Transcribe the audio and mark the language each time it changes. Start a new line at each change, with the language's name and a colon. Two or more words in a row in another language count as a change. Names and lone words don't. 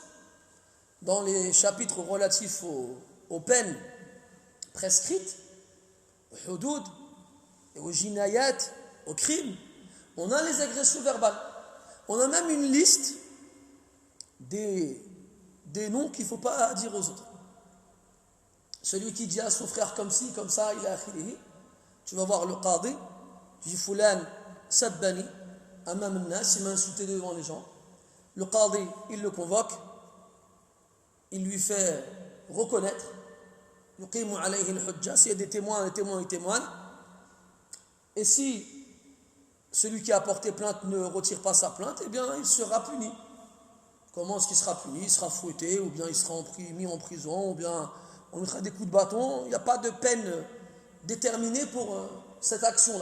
French: Dans les chapitres relatifs aux peines prescrites, aux hudud et aux jinayat, aux crimes, on a les agressions verbales. On a même une liste des noms qu'il ne faut pas dire aux autres. Celui qui dit à son frère comme ci, comme ça, il a akhirihi, tu vas voir le qadi, tu dis
Arabic: Fulan sabbani, amam al-nas,
French: il m'a insulté devant les gens. Le qadi, il le convoque, il lui fait reconnaître,
Arabic: yuqimu alayhi al-hujja,
French: s'il y a des témoins, les témoins, ils témoignent. Et si celui qui a porté plainte ne retire pas sa plainte, eh bien il sera puni. Comment est-ce qu'il sera puni? Il sera fouetté, ou bien il sera mis en prison, ou bien on mettra des coups de bâton. Il n'y a pas de peine déterminée pour cette action-là.